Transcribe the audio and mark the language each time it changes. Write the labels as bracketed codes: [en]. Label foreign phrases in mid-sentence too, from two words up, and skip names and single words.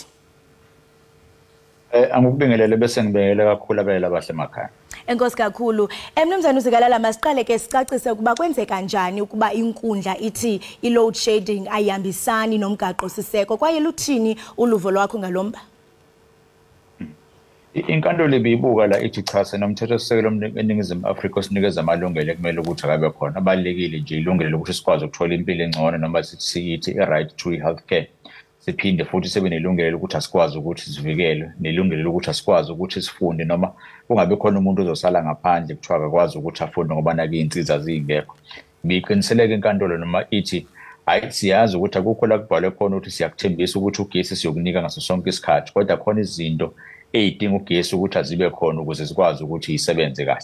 [zu] Angikubingelele bese ngibengele kakhulu abele abahle emakhaya. [xh] Enkosi kakhulu. Mnumzana uZikalala masiqale ke sicacise ukuba kwenzeka kanjani ukuba inkundla ithi i- [en] load shedding [xh] ayihambisani nomgaqo siseko kwaye luthini uluvo lwakho ngalomba? [zu] Inkantolo ibiyibuka la ithi cha senomthetho sisekelo eNingizimu Afrika osinikeza amalungelo ekumele ukuthi akabe khona abalekile nje ilungelo lokuthi sikwazi ukuthola impilo engcono noma sithi i- [en] right to healthcare. [zu] Siphinde futhi sebe nelungelo lokuthi asikwazi ukuthi sivikelwe nelungelo lokuthi asikwazi ukuthi sifunde noma kungabe khona umuntu ozosala ngaphandle kuthiwa akakwazi ukuthi afunde ngoba nake insizwa zingekho. Biqiniseleke inkantolo noma ithi hayi siyazi ukuthi akukho la kubhalwe khona ukuthi siyakuthembisa ukuthi ugesi siyokunika ngaso sonke isikhathi kodwa khona izinto ezidinga ugesi ukuthi azibe khona ukuze sikwazi ukuthi isebenze kahle.